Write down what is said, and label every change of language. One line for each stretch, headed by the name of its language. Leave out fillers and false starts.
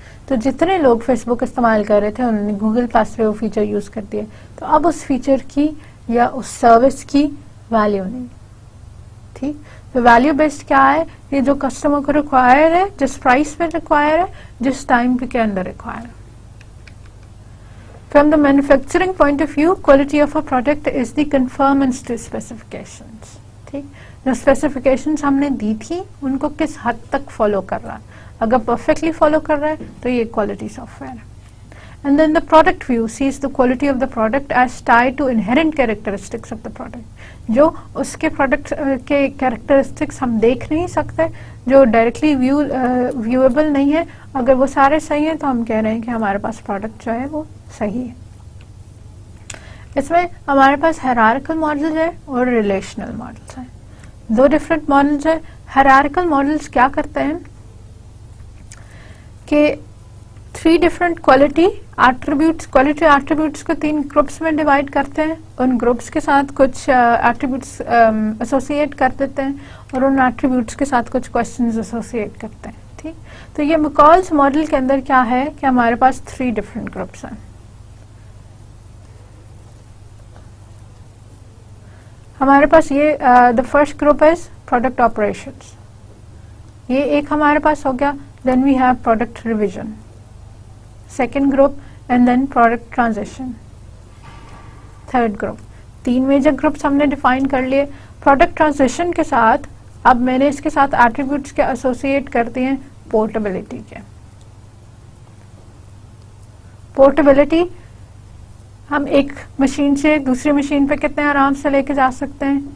Urdu: تو جتنے لوگ فیس بک استعمال کر رہے تھے انہوں نے گوگل پلس پہ وہ فیچر یوز کر دیا, تو اب اس فیچر کی یا اس سروس کی ویلیو نہیں. ٹھیک, تو ویلیو بیسڈ کیا ہے؟ یہ جو کسٹمر کو ریکوائر ہے, جس پرائس پہ ریکوائر ہے, جس ٹائم کے اندر ریکوائر ہے.
English: From the manufacturing point of view, quality of a product is the conformance to specifications.
Urdu: ٹھیک, جو specifications ہم نے دی تھی ان کو کس حد تک فالو کر رہا ہے. اگر پرفیکٹلی فالو کر رہا ہے تو یہ کوالٹی سافٹ ویئر ہے.
English: And then the product view sees the quality of the product as tied to inherent characteristics of the product.
Urdu: جو اس کے پروڈکٹ کے کیریکٹرسٹکس ہم دیکھ نہیں سکتے, جو ڈائریکٹلی ویویبل نہیں ہے, اگر وہ سارے صحیح ہیں تو ہم کہہ رہے ہیں کہ ہمارے پاس پروڈکٹ جو ہے وہ صحیح ہے. اس میں ہمارے پاس ہیرارکل ماڈل ہے اور ریلیشنل ماڈلس ہیں, 2 ڈفرینٹ ماڈلس ہیں. ہیرارکل ماڈلس کیا کرتے ہیں کہ 3 ڈفرینٹ کوالٹی ایٹریبیوٹس کو 3 گروپس میں ڈیوائڈ کرتے ہیں, ان گروپس کے ساتھ کچھ ایٹریبیوٹس ایسوسیٹ کر دیتے ہیں اور ان ایٹریبیوٹس کے ساتھ کچھ کوشچنز ایسوسیٹ کرتے ہیں. ٹھیک, تو یہ مکالز ماڈل کے اندر کیا ہے کہ ہمارے پاس 3 ڈفرینٹ گروپس ہیں. ہمارے پاس یہ
English: the first group is product operations,
Urdu: یہ ایک ہمارے پاس ہو گیا.
English: Then we have product revision, second group, and then product transition, third group.
Urdu: 3 major groups ہم نے ڈیفائن کر لیے. پروڈکٹ ٹرانزیشن کے ساتھ اب میں نے اس کے ساتھ ایٹریبیوٹس کے ایسوسیٹ کرتے ہیں پورٹیبلٹی کے. پورٹیبلٹی, ہم ایک مشین سے دوسری مشین پہ کتنے آرام سے لے کے جا سکتے ہیں.